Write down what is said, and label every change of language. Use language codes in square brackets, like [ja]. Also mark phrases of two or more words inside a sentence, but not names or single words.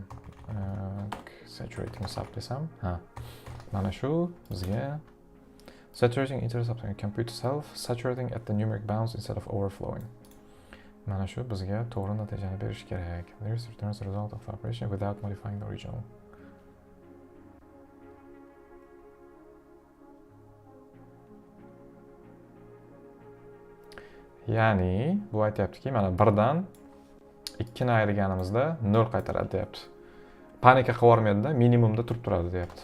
[en] Saturating sub [uz] desam, mana shu bizga [en] saturating intercepting compute self saturating at the numeric bounds instead of overflowing. [uz] Mana shu bizga to'g'ri natijani berish kerak. [en] This returns the result of the operation without modifying the original. [uz] Ya'ni bu aytayaptiki, mana 1 dan 2 ni ayirganimizda 0 qaytaradi deyapti. Panika qilib yormaydi-da, minimumda turib turadi deyapti.